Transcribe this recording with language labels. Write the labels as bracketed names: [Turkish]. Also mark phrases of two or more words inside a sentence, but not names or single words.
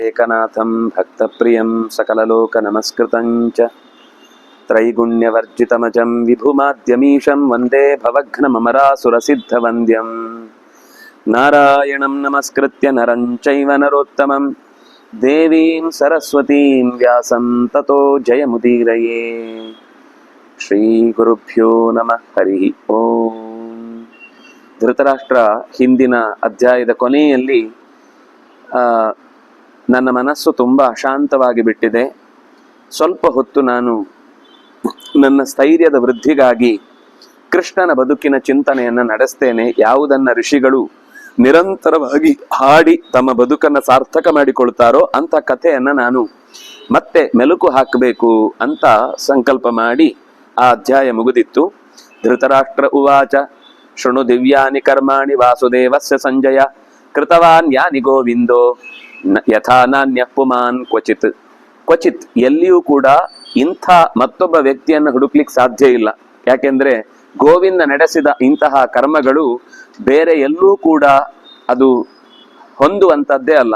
[Sanskrit] ಏಕನಾಥಂ ಭಕ್ತಪ್ರಿಯಂ ಸಕಲಲೋಕನಮಸ್ಕೃತಂ ಚ ತ್ರೈಗುಣ್ಯವರ್ಜಿತಮಜಂ ವಿಭುಮಾದ್ಯಮೀಶಂ ವಂದೇ ಭವಘ್ನಮರಾಸುರಸಿದ್ಧವಂದ್ಯಂ ನಾರಾಯಣಂ ನಮಸ್ಕೃತ್ಯ ನರಂ ಚೈವ ನರೋತ್ತಮಂ ದೇವೀಂ ಸರಸ್ವತೀಂ ವ್ಯಾಸಂ ತತೋ ಜಯಮುದೀರಯೇ. ಶ್ರೀ ಗುರುಭ್ಯೋ ನಮಃ. ಹರಿ ಓಂ. [Kannada] ಧೃತರಾಷ್ಟ್ರ ಹಿಂದಿನ ಅಧ್ಯಾಯದ ಕೊನೆಯಲ್ಲಿ ನನ್ನ ಮನಸ್ಸು ತುಂಬ ಅಶಾಂತವಾಗಿ ಬಿಟ್ಟಿದೆ. ಸ್ವಲ್ಪ ಹೊತ್ತು ನಾನು ನನ್ನ ಸ್ಥೈರ್ಯದ ವೃದ್ಧಿಗಾಗಿ ಕೃಷ್ಣನ ಬದುಕಿನ ಚಿಂತನೆಯನ್ನು ನಡೆಸ್ತೇನೆ. ಯಾವುದನ್ನ ಋಷಿಗಳು ನಿರಂತರವಾಗಿ ಹಾಡಿ ತಮ್ಮ ಬದುಕನ್ನು ಸಾರ್ಥಕ ಮಾಡಿಕೊಳ್ತಾರೋ ಅಂತ ಕಥೆಯನ್ನು ನಾನು ಮತ್ತೆ ಮೆಲುಕು ಹಾಕಬೇಕು ಅಂತ ಸಂಕಲ್ಪ ಮಾಡಿ ಆ ಅಧ್ಯಾಯ ಮುಗಿದಿತ್ತು. [Sanskrit] ಧೃತರಾಷ್ಟ್ರ ಉವಾಚ ಶೃಣು ದಿವ್ಯಾನಿ ಕರ್ಮಾಣಿ ವಾಸುದೇವಸ್ಯ ಸಂಜಯ ಕೃತವಾನ್ ಯಾನಿ ಗೋವಿಂದೋ ಯಥಾ ನಾನ್ಯ ಪುಮಾನ್ ಕ್ವಚಿತ್. [Kannada] ಕ್ವಚಿತ್ ಎಲ್ಲಿಯೂ ಕೂಡ ಇಂಥ ಮತ್ತೊಬ್ಬ ವ್ಯಕ್ತಿಯನ್ನು ಹುಡುಕ್ಲಿಕ್ಕೆ ಸಾಧ್ಯ ಇಲ್ಲ. ಯಾಕೆಂದ್ರೆ ಗೋವಿಂದ ನಡೆಸಿದ ಇಂತಹ ಕರ್ಮಗಳು ಬೇರೆ ಎಲ್ಲೂ ಕೂಡ ಅದು ಹೊಂದುವಂಥದ್ದೇ ಅಲ್ಲ.